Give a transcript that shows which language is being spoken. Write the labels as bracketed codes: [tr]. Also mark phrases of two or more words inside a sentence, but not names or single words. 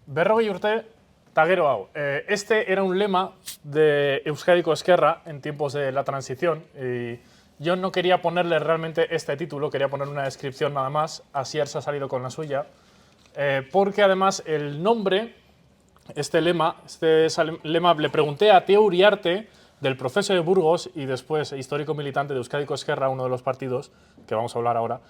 [eu] Berrogei urte eta gero hau. [es] Este era un lema de Euskadiko Ezkerra en tiempos de la transición. Y yo no quería ponerle realmente este título, quería poner una descripción nada más. Asier se ha salido con la suya. Porque además el nombre, este lema le pregunté a Teo Uriarte, del proceso de Burgos y después histórico militante de Euskadiko Ezkerra, uno de los partidos que vamos a hablar ahora.